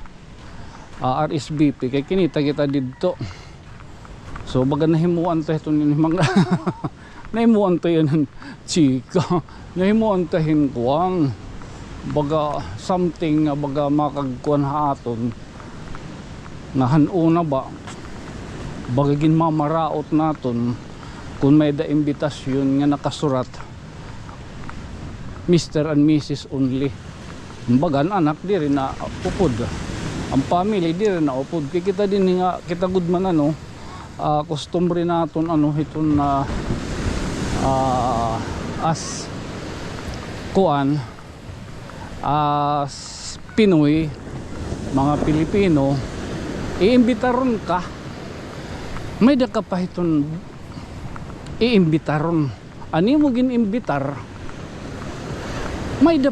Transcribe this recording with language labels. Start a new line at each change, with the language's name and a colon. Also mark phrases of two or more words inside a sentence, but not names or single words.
Waray: RSVP kay kinita kita didto so baga nahimuan ta iton himang nahimuan ta yan chika nahimuan ta hinkuang baga something baga makagkuan ha aton nga hanuna ba bagagin mamaraot naton kung may da imbitasyon nga nakasurat
English: Mr. and Mrs.
Waray: only bagan anak di rin na upod ang family di rin na upod kaya kita din nga kita good man ano customary naton ano iton na as kuan as Pinoy mga Pilipino iimbitaron ka may da ka pa iton iimbitaron ani mo gin-imbitar may da